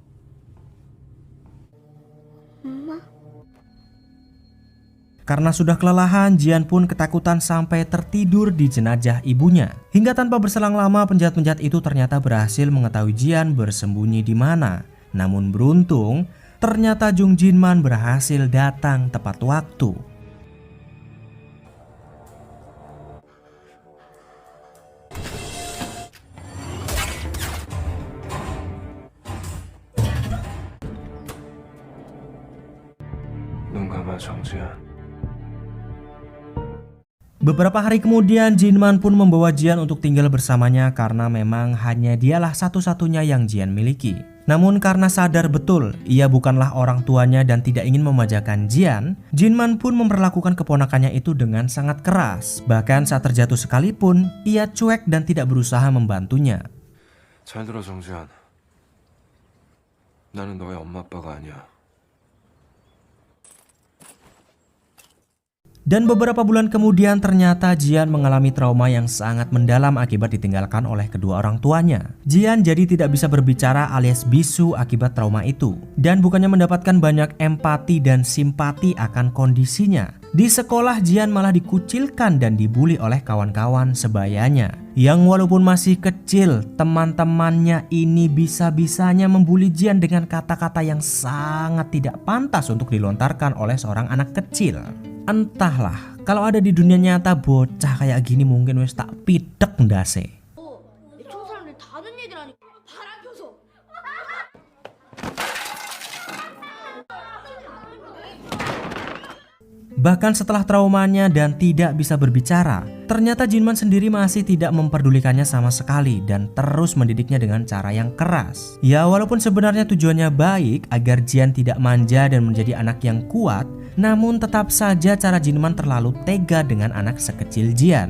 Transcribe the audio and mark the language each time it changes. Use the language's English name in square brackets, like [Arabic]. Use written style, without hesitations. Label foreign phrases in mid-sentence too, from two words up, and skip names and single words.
[Indonesian] Karena sudah kelelahan, Jian pun ketakutan sampai tertidur di jenazah ibunya. Hingga tanpa berselang lama, penjahat-penjahat itu ternyata berhasil mengetahui Jian bersembunyi di mana. Namun beruntung, ternyata Jung Jinman berhasil datang tepat waktu. [Korean] 눈 감아 정지현. [Indonesian] Beberapa hari kemudian, Jinman pun membawa Jian untuk tinggal bersamanya karena memang hanya dialah satu-satunya yang Jian miliki. Namun karena sadar betul ia bukanlah orang tuanya dan tidak ingin memanjakan Jian, Jinman pun memperlakukan keponakannya itu dengan sangat keras. Bahkan saat terjatuh sekalipun, ia cuek dan tidak berusaha membantunya. [Korean] 잘 들어 정지현. 나는 너의 엄마 아빠가 아니야. [Indonesian] Dan beberapa bulan kemudian ternyata Jian mengalami trauma yang sangat mendalam akibat ditinggalkan oleh kedua orang tuanya. Jian jadi tidak bisa berbicara alias bisu akibat trauma itu. Dan bukannya mendapatkan banyak empati dan simpati akan kondisinya, di sekolah Jian malah dikucilkan dan dibully oleh kawan-kawan sebayanya. Yang walaupun masih kecil, teman-temannya ini bisa-bisanya membuli Jian dengan kata-kata yang sangat tidak pantas untuk dilontarkan oleh seorang anak kecil. Entahlah, kalau ada di dunia nyata bocah kayak gini mungkin [Javanese] wis tak pidek ndase. [Korean] 저 사람들 다 아는 얘기라니까. 바람 펴서. [Indonesian] Bahkan setelah traumanya dan tidak bisa berbicara, ternyata Jinman sendiri masih tidak memperdulikannya sama sekali dan terus mendidiknya dengan cara yang keras. Ya walaupun sebenarnya tujuannya baik agar Jian tidak manja dan menjadi anak yang kuat, namun tetap saja cara Jinman terlalu tega dengan anak sekecil Jian.